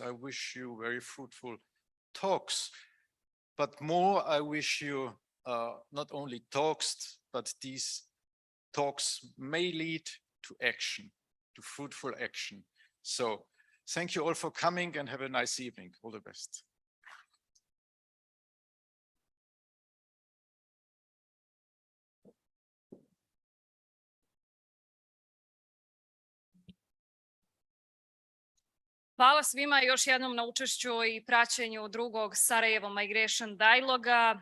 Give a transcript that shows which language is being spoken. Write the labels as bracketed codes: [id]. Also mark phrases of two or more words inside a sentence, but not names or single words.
[en] I wish you very fruitful talks, but more I wish you not only talks, but these talks may lead to action, to fruitful action. So thank you all for coming and have a nice evening. All the best. [bs] Hvala svima još jednom na učešću i praćenju drugog Sarajevo Migration Dialoga.